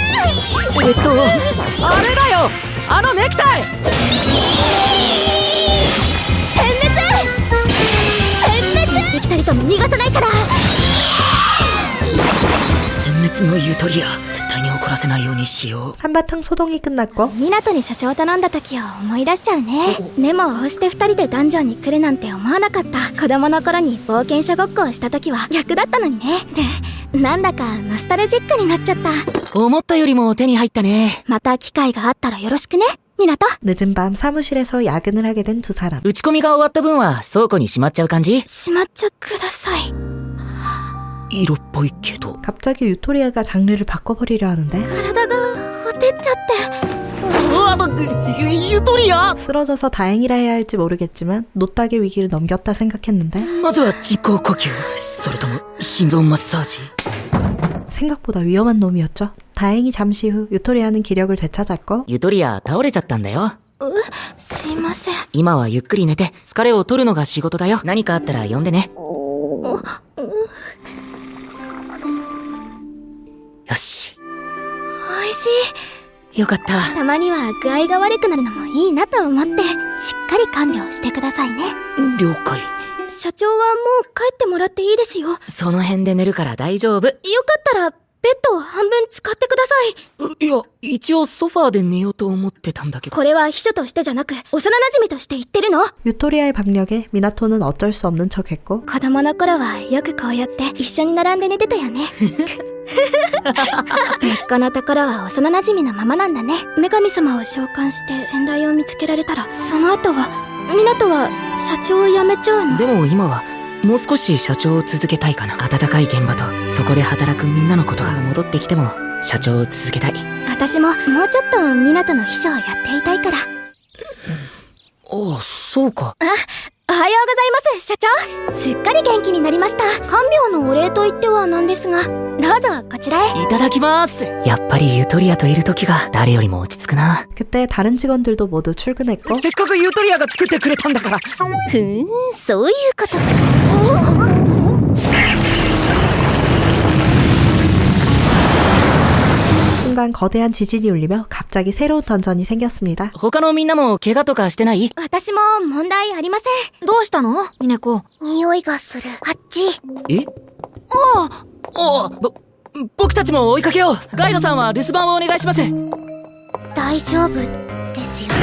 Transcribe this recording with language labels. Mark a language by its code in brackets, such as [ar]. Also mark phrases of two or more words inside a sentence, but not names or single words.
[ja] あれだよ、あのネクタイ。できたりとも逃がさないから。殲滅のゆとりや、絶対に怒らせないようにしよう。 [ko] 한바탕 소동이 끝났고 [ja] 港に社長頼んだ時を思い出しちゃうね。でもこうして2人でダンジョンに来るなんて思わなかった。子供の頃に冒険者ごっこをした時は逆だったのにね。で、なんだかノスタルジックになっちゃった。思ったよりも手に入ったね。また機会があったらよろしくね、港。 [ko] 늦은 밤 사무실에서 야근을 하게 된 두 사람. [ja] 打ち込みが終わった分は倉庫にしまっちゃう感じ？しまっちゃください。色っぽいけど。 [ko] 갑자기 유토리아가 장르를 바꿔버리려 하는데 [ja] 体がほてっちゃって。ゆとりや。 [ko] 쓰러져서 다행이라 해야 할지 모르겠지만 노딱의 위기를 넘겼다 생각했는데 [ja] まずは人工呼吸、それとも心臓マッサージ。 [ko] 생각보다 위험한 놈이었죠. 다행히 잠시 후 유토리아는 기력을 되찾았고 [ja] ゆとりや倒れちゃったんだよ。すいません。今はゆっくり寝て疲れを取るのが仕事だよ。何かあったら呼んでね。よし。おいしい。よかった。たまには具合が悪くなるのもいいなと思ってしっかり看病してくださいね。了解。社長はもう帰ってもらっていいですよ。その辺で寝るから大丈夫。よかったらベッドを半分使ってください。いや、一応ソファーで寝ようと思ってたんだけど。これは秘書としてじゃなく幼馴染として言ってるの。 [ko] 유토리아의 박력에 미나토는 어쩔 수 없는 척했고 [ja] 子供の頃はよくこうやって一緒に並んで寝てたよね。根っこのところは幼馴染のままなんだね。女神様を召喚して先代を見つけられたらその後は港は社長を辞めちゃうの。でも今はもう少し社長を続けたいかな。温かい現場とそこで働くみんなのことが戻ってきても社長を続けたい。私ももうちょっと港の秘書をやっていたいから。ああ、そうか。おはようございます、社長。すっかり元気になりました。看病のお礼と言ってはなんですが、どうぞこちらへ。いただきます。やっぱりゆとりやといる時が誰よりも落ち着くな。 [ko] 그때 다른 직원들도 모두 출근했고 [ja] せっかくゆとりやが作ってくれたんだから。そういうことか。 [ko] 순간 거대한 지진이 울리며 갑자기 새로운 던전이 생겼습니다. [ja] 他のみんなも怪我とかしてない？私も問題ありません。どうしたのミネコ？匂いがする。あっち。え？僕たちも追いかけよう。ガイドさんは留守番をお願いします。大丈夫ですよ。